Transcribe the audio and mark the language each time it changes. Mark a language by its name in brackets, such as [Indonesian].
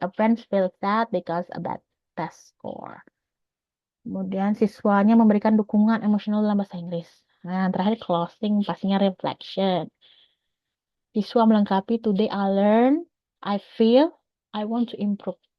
[English] A friend feels sad because a bad test score. [Indonesian] Kemudian siswanya memberikan dukungan emosional dalam bahasa Inggris. Nah, yang terakhir closing, pastinya reflection. Siswa melengkapi [English] today I learn, I feel, I want to improve.